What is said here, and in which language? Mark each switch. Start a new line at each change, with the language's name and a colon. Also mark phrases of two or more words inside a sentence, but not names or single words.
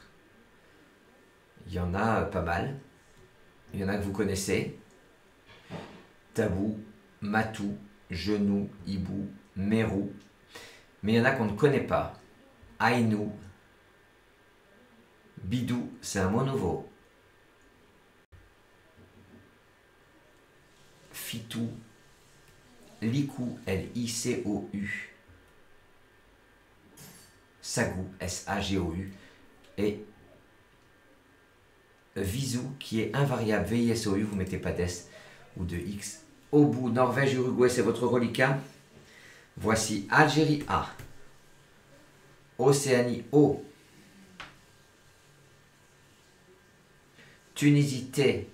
French: Il y en a pas mal. Il y en a que vous connaissez. Tabou, matou, genou, hibou, mérou. Mais il y en a qu'on ne connaît pas. Aïnou. Bidou, c'est un mot nouveau. Fitou. Licou, L-I-C-O-U. Sagou, S-A-G-O-U. Et Visou, qui est invariable, V-I-S-O-U, vous ne mettez pas d'S ou de X. Au bout, Norvège, Uruguay, c'est votre reliquat. Voici Algérie A. Océanie O. Tunisie T.